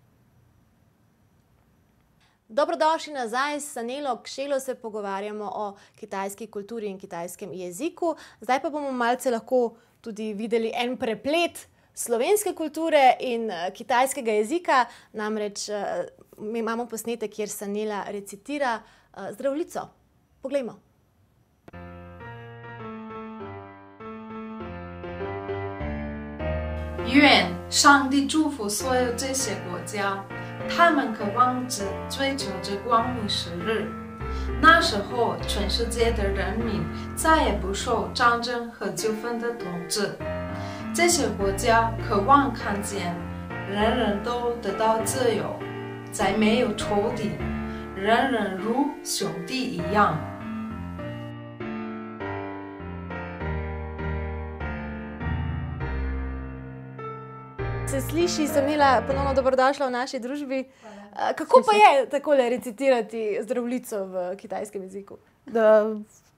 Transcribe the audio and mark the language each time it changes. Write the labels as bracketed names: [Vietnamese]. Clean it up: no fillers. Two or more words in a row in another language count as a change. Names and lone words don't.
[Slovenian] Dobrodošli nazaj, s Stanelo Kšelo se pogovarjamo o kitajski kulturi in kitajskem jeziku. Zdaj pa bomo malce lahko tudi videli en preplet slovenske kulture in kitajskega jezika. Namreč mi imamo posnetek, kjer Stanela recitira Zdravljico. Poglejmo. [Chinese] 愿上帝祝福所有这些国家，他们渴望着追求着光明时日。那时候，全世界的人民再也不受战争和纠纷的统治。这些国家渴望看见人人都得到自由，再没有仇敌，人人如兄弟一样。 [Slovenian] Se sliši, Stanela, ponovno dobrodošla v naši družbi. Kako pa je takole recitirati Zdravljico v kitajskem jeziku?